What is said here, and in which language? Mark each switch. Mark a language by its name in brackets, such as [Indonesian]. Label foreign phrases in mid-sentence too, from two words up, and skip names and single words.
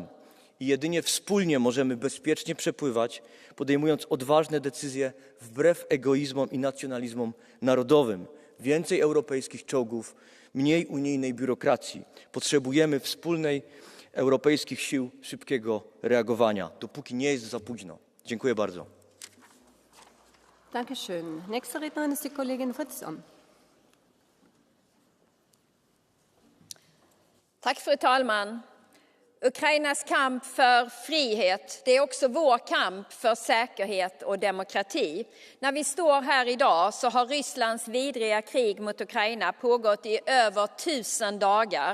[Polish] I jedynie wspólnie możemy bezpiecznie przepływać, podejmując odważne decyzje wbrew egoizmom i nacjonalizmom narodowym. Więcej europejskich czołgów, mniej unijnej biurokracji. Potrzebujemy wspólnej europejskich sił szybkiego reagowania, dopóki nie jest za późno. Dziękuję bardzo. [German] Dankeschön. Nächste Rednerin ist die Kollegin Fritzon. [Swedish] Tack, fru talman. Ukrainas kamp för frihet, det är också vår kamp för säkerhet och demokrati. När vi står här idag så har Rysslands vidriga krig mot Ukraina pågått i över 1000 dagar.